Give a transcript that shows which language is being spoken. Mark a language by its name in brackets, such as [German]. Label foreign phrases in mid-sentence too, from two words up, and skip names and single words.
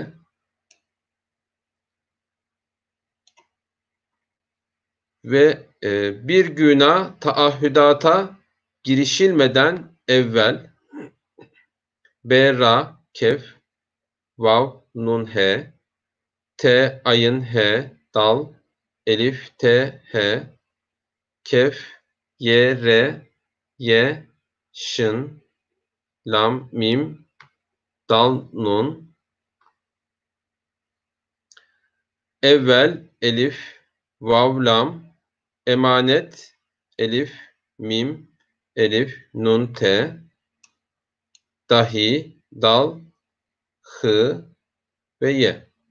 [Turkish] Ve bir güna taahhüdata girişilmeden evvel b, ra, kef, vav, nun, he, t, ayın, he, dal, elif, t, he, kef, y, re, ye, şın, lam, mim, dal, nun. Evvel, elif, vav, lam, emanet, elif, mim, elif, nun, te, dahi, dal, hı ve ye.